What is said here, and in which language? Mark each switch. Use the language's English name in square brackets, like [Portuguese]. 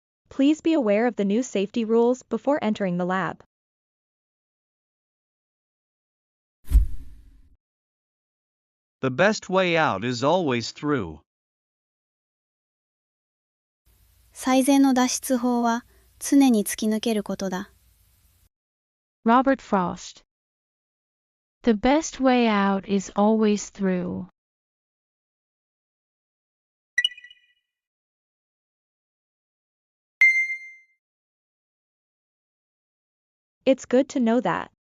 [English] Please be aware of the new safety rules before entering the lab. The best way out is always through. [Japanese] 最善の脱出法は常に突き抜けることだ。 [English] Robert Frost. The best way out is always through. It's good to know that.